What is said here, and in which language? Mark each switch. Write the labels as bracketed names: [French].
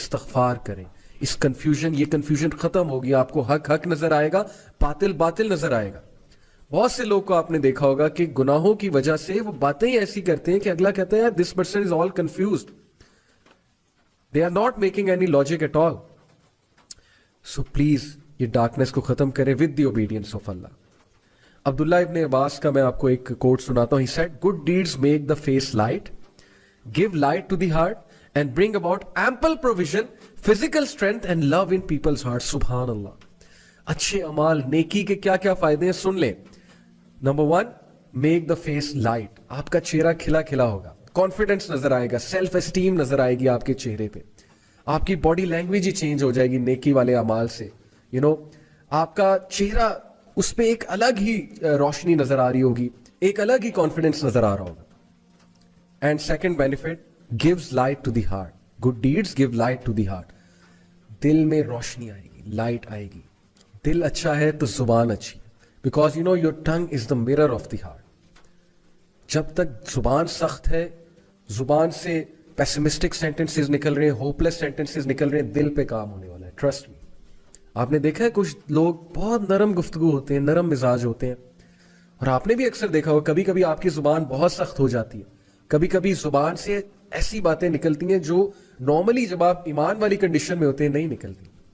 [Urdu] استغفار کریں, اس کنفیوژن, یہ کنفیوژن ختم ہوگی, آپ کو حق حق نظر آئے گا, باطل باطل نظر آئے گا. بہت سے لوگ کو آپ نے دیکھا ہوگا کہ گناہوں کی وجہ سے وہ باتیں ایسی کرتے ہیں کہ اگلا کہتا ہے [English] this person is all confused, they are not making any logic at all. So please [Urdu] یہ ڈارکنس کو ختم کرے [English] with the obedience of Allah. [Urdu] عبداللہ ابن عباس کا میں آپ کو ایک کوٹ سناتا ہوں. [English] He said, good deeds make the face light, give light to the heart, and bring about ample provision, physical strength and love in people's hearts. [Urdu] سبحان اللہ. اچھے اعمال, نیکی کے کیا کیا فائدے ہیں سن لیں. [English] Number 1, make the face light. [Urdu] آپ کا چہرہ کھلا کھلا ہوگا, کانفیڈنس نظر آئے گا, سیلف اسٹیم نظر آئے گی آپ کے چہرے پہ, آپ کی باڈی لینگویج ہی چینج ہو جائے گی نیکی والے اعمال سے. آپ کا چہرہ, اس پہ ایک الگ ہی روشنی نظر آ رہی ہوگی, ایک الگ ہی کانفیڈنس نظر آ رہا ہوگا. [English] And second benefit, gives light to the heart. good deeds give light to the heart. [Urdu] دل میں روشنی آئے گی, لائٹ آئے گی. [English] دل اچھا ہے تو زبان اچھی, because your tongue is the mirror of the heart. [Urdu] جب تک زبان سخت ہے, زبان سے پیسمسٹک سینٹنسز نکل رہے ہیں, ہوپلیس سینٹنسز نکل رہے ہیں, دل پہ کام ہونے والا ہے, [English] Trust me. [Urdu] آپ نے دیکھا ہے کچھ لوگ بہت نرم گفتگو ہوتے ہیں, نرم مزاج ہوتے ہیں, اور آپ نے بھی اکثر دیکھا ہو کبھی کبھی آپ کی زبان بہت سخت ہو جاتی ہے, کبھی کبھی زبان سے ایسی باتیں نکلتی ہیں جو نارملی جب آپ ایمان والی کنڈیشن میں ہوتے ہیں نہیں نکلتی.